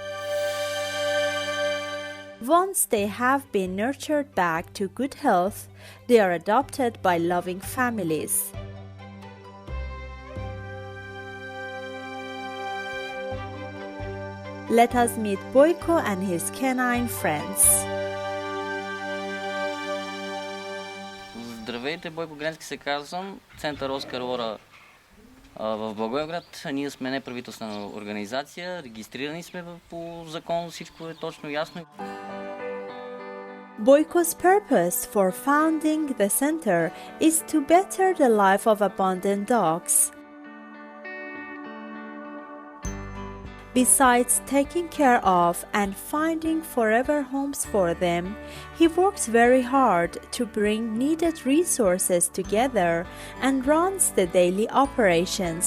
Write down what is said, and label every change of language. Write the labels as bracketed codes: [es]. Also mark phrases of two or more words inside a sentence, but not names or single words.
[en] Once they have been nurtured back to good health, they are adopted by loving families. Let us meet Boyko and his canine friends. [bg] Здравейте, Бойко Гренски се казвам, център Оскар Лора в Благоевград. Ние сме неправителствена организация, регистрирани сме по закон, всичко е точно ясно. [en] Boyko's purpose for founding the center is to better the life of abandoned dogs. Besides taking care of and finding forever homes for them, he works very hard to bring needed resources together and runs the daily operations.